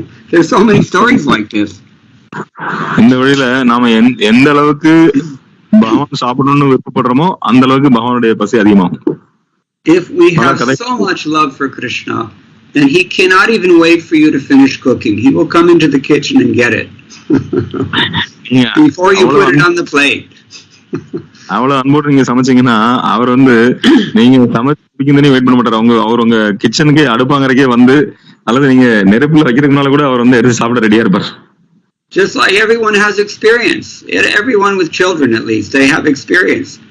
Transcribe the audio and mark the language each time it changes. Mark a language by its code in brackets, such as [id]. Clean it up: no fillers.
[en] There's so many stories like this. [ta] இந்த வழியில நாம எந்த அளவுக்கு பகவான் சாப்பிடணும்னு விருப்பப்படுறோமோ அந்த அளவுக்கு பகவானுடைய பசி அதிகமாகும். [en] If we have so much love for Krishna, then he cannot even wait for you to finish cooking. He will come into the kitchen and get it before you put it on the plate. [ta] அவ்வளவு அன்போடு நீங்க சமைச்சீங்கன்னா அவர் வந்து நீங்க சமைச்சு பிடிக்குதுன்னு wait பண்ண மாட்டாரு. அவர் உங்க கிச்சனுக்கே அடுப்பாங்கறக்கே வந்து அல்லது நீங்க நெருப்புல வைக்கிறதுனால கூட அவர் வந்து எடுத்து சாப்பிட ரெடியா இருப்பார். [en] Just like everyone has experience, everyone with children at least, they have experience.